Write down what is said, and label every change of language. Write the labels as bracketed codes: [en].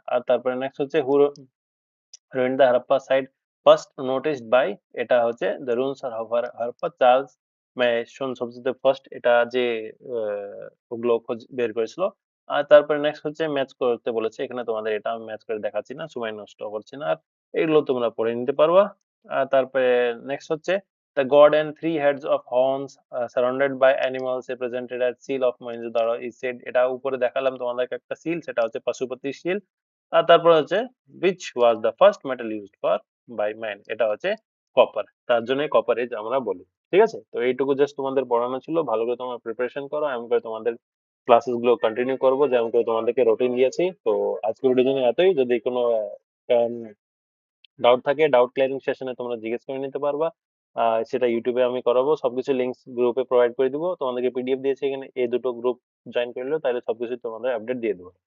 [bn] আর তারপরে নেক্সট হচ্ছে [en] who ruined the Harappa site first noticed by [bn] এটা হচ্ছে [en] the ruins of Harappa [bn] Charles Mason সবচেয়ে ফার্স্ট এটা যে ওগুলো খোঁজ বের করেছিল। আর তারপরে নেক্সট হচ্ছে ম্যাচ করতে বলেছে। এখানে তোমাদের এটা আমি ম্যাচ করে দেখাচ্ছি না, সময় নষ্ট করছি না। আর এগুলো তোমরা পড়ে নিতে পারবা। আর তারপরে নেক্সট হচ্ছে [en] the god and three heads of horns surrounded by animals represented as seal of Mohenjo-daro is said [bn] এটা উপরে দেখালাম তোমাদেরকে একটা seal সেটা হচ্ছে পশুপতির seal। আর তারপর হচ্ছে [en] which was the first metal used for by man [bn] এটা হচ্ছে কপার। তার জন্যই কপার এজ আমরা বলি। ঠিক আছে? তো এইটুকু জাস্ট তোমাদের পড়ানো ছিল। ভালো করে তোমরা প্রিপারেশন করো। এমন করে তোমাদের ক্লাসেস গুলো কন্টিনিউ করবো যেমন করে তোমাদেরকে রুটিন দিয়েছি। তো আজকের ভিডিওর জন্য এতই। যদি কোনো ডাউট থাকে ডাউট ক্লিয়ারিং সেশনে তোমরা জিজ্ঞেস করে নিতে পারবা। সেটা ইউটিউবে আমি করাবো। সবকিছু লিঙ্কস গ্রুপে প্রোভাইড করে দিব। তোমাদেরকে পিডিএফ দিয়েছি এখানে এই দুটো গ্রুপ জয়েন করলে তাহলে সবকিছু তোমাদের আপডেট দিয়ে দেবো।